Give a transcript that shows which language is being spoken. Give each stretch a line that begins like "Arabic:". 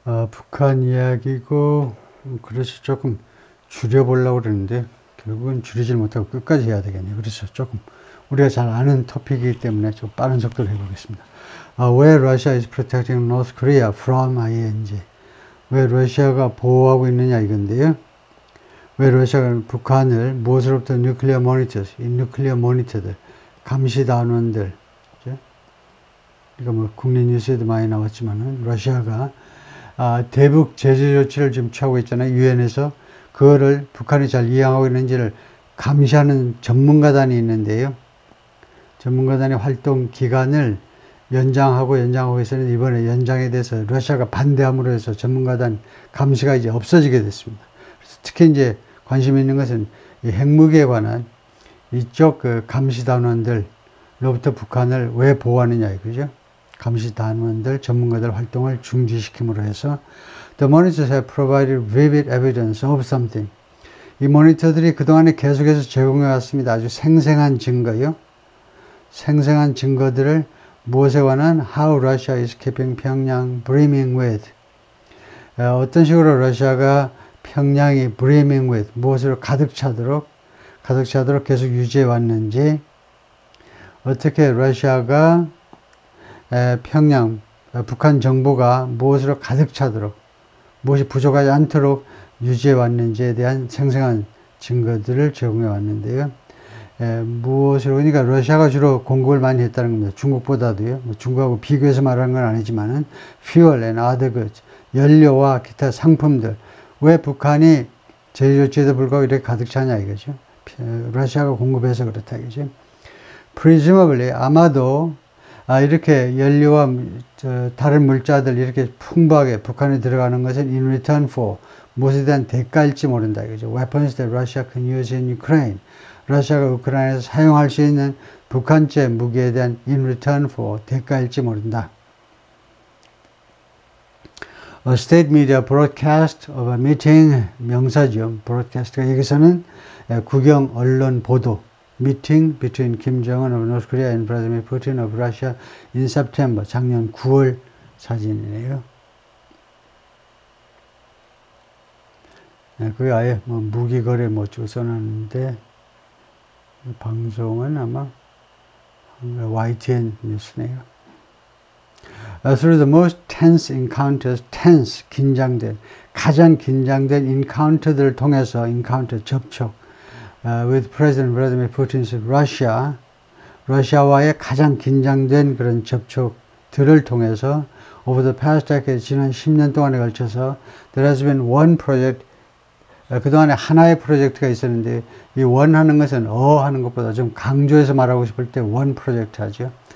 Korean: 북한 이야기고, 그래서 조금 줄여보려고 그러는데, 결국은 줄이질 못하고 끝까지 해야 되겠네요. 그래서 조금 우리가 잘 아는 토픽이기 때문에 좀 빠른 속도로 해보겠습니다.
English: Where Russia is protecting North Korea from ING.
Korean: 왜 러시아가 보호하고 있느냐 이건데요. 왜 러시아가 북한을 무엇으로부터 nuclear monitors, 이 nuclear monitor들, 감시단원들, 이거 뭐 국내 뉴스에도 많이 나왔지만은 러시아가 대북 제재 조치를 지금 취하고 있잖아요. 유엔에서 그거를 북한이 잘 이행하고 있는지를 감시하는 전문가단이 있는데요. 전문가단의 활동 기간을 연장하고 있었는데 이번에 연장에 대해서 러시아가 반대함으로 해서 전문가단 감시가 이제 없어지게 됐습니다. 그래서 특히 이제 관심 있는 것은 이 핵무기에 관한 이쪽 그 감시단원들로부터 북한을 왜 보호하느냐 이거죠. 감시단원들, 전문가들 활동을 중지시킴으로 해서
English: The monitors have provided vivid evidence of something.
Korean: 이 모니터들이 그동안에 계속해서 제공해 왔습니다. 아주 생생한 증거요. 생생한 증거들을 무엇에 관한
English: How Russia is keeping Pyongyang brimming with.
Korean: 어떤 식으로 러시아가 평양이
English: brimming with,
Korean: 무엇으로 가득 차도록 계속 유지해 왔는지, 어떻게 러시아가 평양, 북한 정부가 무엇으로 가득 차도록, 무엇이 부족하지 않도록 유지해 왔는지에 대한 생생한 증거들을 제공해 왔는데요. 무엇으로, 그러니까 러시아가 주로 공급을 많이 했다는 겁니다. 중국보다도요. 중국하고 비교해서 말하는 건 아니지만은
English: fuel and other goods,
Korean: 연료와 기타 상품들. 왜 북한이 제재 조치에도 불구하고 이렇게 가득 차냐 이거죠. 러시아가 공급해서 그렇다 이거죠. presumably 아마도 이렇게 연료와 다른 물자들 이렇게 풍부하게 북한에 들어가는 것은
English: in return for,
Korean: 무엇에 대한 대가일지 모른다 이거죠.
English: weapons that Russia can use in Ukraine.
Korean: 러시아가 우크라이나에서 사용할 수 있는 북한제 무기에 대한
English: in return for,
Korean: 대가일지 모른다.
English: A state media broadcast of a meeting,
Korean: 명사죠. broadcast가 여기서는 국영 언론 보도,
English: meeting between Kim Jong-un of North Korea and Vladimir Putin of Russia in September,
Korean: 작년 9월 사진이네요. 그게 아예 뭐 무기거래 뭐 쭉 써놨는데, 방송은 아마 YTN 뉴스네요.
English: Through the most tense encounters, tense,
Korean: 긴장된, 가장 긴장된 encounter들을 통해서, encounter, 접촉,
English: with President Vladimir Putin's Russia,
Korean: 러시아와의 가장 긴장된 그런 접촉들을 통해서
English: over the past decade,
Korean: 지난 10년 동안에 걸쳐서
English: there has been one project,
Korean: 그동안에 하나의 프로젝트가 있었는데 이 원 하는 것은 하는 것보다 좀 강조해서 말하고 싶을 때 원 프로젝트 하죠.